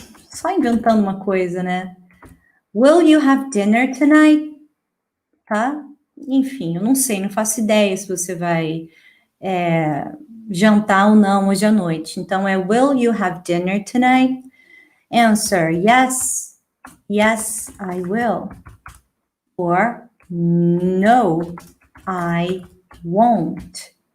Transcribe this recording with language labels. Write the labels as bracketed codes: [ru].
[pt] Só inventando uma coisa, né? [en] Will you have dinner tonight? [pt] Tá? Enfim, eu não sei, não faço ideia se você vai jantar ou não hoje à noite. Então, é [en] will you have dinner tonight? Answer, yes. Yes, I will. Or, no, I won't.